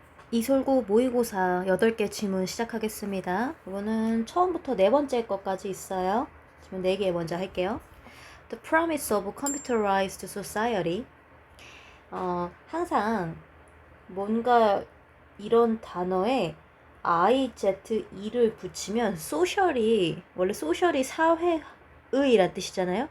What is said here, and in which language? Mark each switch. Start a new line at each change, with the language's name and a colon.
Korean: 이솔구 모의고사 8개 지문 시작하겠습니다. 이거는 처음부터 네 번째 것까지 있어요. 지문 4개 먼저 할게요.
English: The promise of computerized society.
Korean: 항상 뭔가 이런 단어에 IZE를 붙이면 social이, 원래 social이 사회의란 뜻이잖아요.